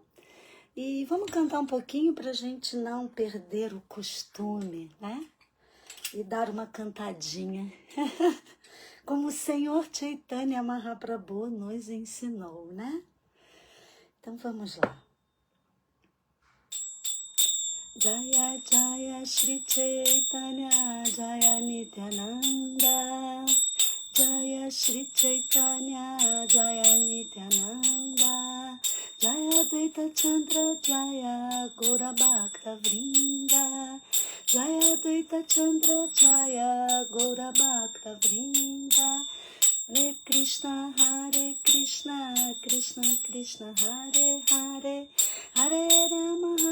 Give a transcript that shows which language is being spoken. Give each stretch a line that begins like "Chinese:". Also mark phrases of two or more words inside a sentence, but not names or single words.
Portuguese: E vamos cantar um pouquinho para a gente não perder o costume, né? E dar uma cantadinha, como o Senhor Chaitanya Mahaprabhu nos ensinou, né? Então vamos lá.
Sanskrit: Jaya Jaya Shri Chaitanya Jaya Nityananda Jaya Shri Chaitanya Jaya Nityananda Jaya Advaita Chandra Jaya Gaura Bhakta Vrinda Jaya Advaita Chandra Jaya Gaura Bhakta Vrinda Hare Krishna Krishna Krishna Hare Hare Hare Rama